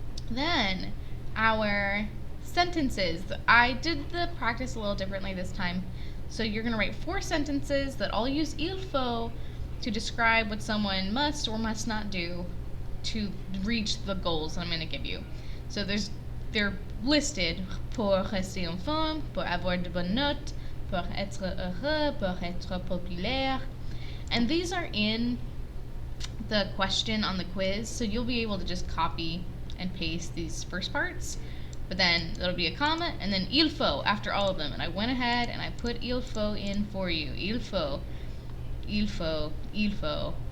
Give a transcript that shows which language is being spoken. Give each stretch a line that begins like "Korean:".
English: Then, our sentences. I did the practice a little differently this time. So you're going to write 4 sentences that all use il faut to describe what someone must or must not do to reach the goals I'm going to give you. So they're listed:
French: pour rester en forme, pour avoir de bonnes notes, pour être heureux, pour être populaire.
English: And these are in the question on the quiz, so you'll be able to just copy and paste these first parts, but then there'll be a comma and then il faut after all of them, and I went ahead and I put il faut in for you.
French: Il faut, il faut, il faut.